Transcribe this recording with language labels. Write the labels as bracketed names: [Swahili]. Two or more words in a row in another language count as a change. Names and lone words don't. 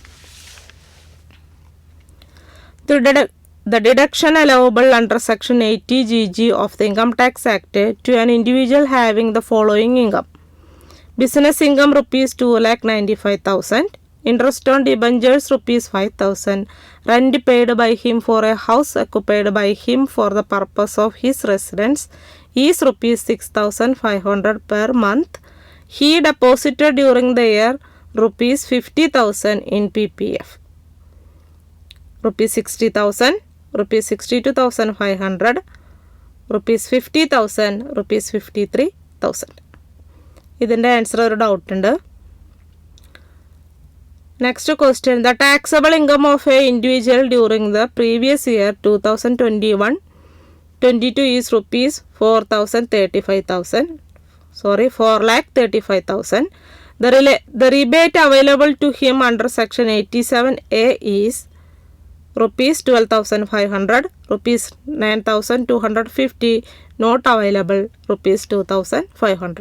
[English] The deduction allowable under section 80GG of the Income Tax Act to an individual having the following income: business income rupees 2,95,000, interest on debentures rupees 5,000, rent paid by him for a house occupied by him for the purpose of his residence is rupees 6,500 per month. He deposited during the year rupees 50,000 in PPF. Rupees 60,000, rupees 62,500, rupees 50,000, rupees 53,000. [Malayalam] ഇതിൻ്റെ ആൻസർ ഒരു ഡൗട്ട് ഉണ്ട്. [English] next question. The taxable income of an individual during the previous year 2021-22 is rupees 4,35,000. The rebate available to him under section 87A is rupees 12,500, rupees 9,250, not available rupees 2,500.